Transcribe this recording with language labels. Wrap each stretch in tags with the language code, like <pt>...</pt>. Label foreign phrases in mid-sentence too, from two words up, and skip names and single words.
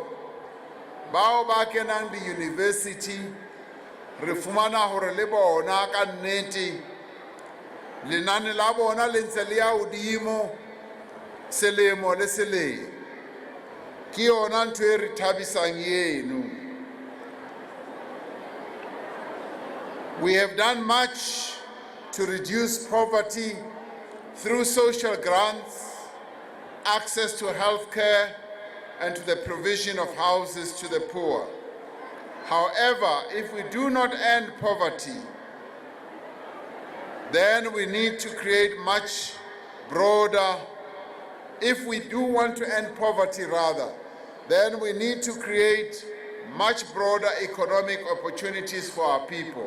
<st>Bao ba kenang di-university re fumana hore le bona ka nnete lenane la bona le ntse le ya hodimo selemo le selemo. Ke yona ntho e re thabisang eno.</st> <en>We have done much to reduce poverty through social grants, access to health care, and to the provision of houses to the poor. However, if we do not end poverty, then we need to create much broader, if we do want to end poverty rather, then we need to create much broader economic opportunities for our people.</en>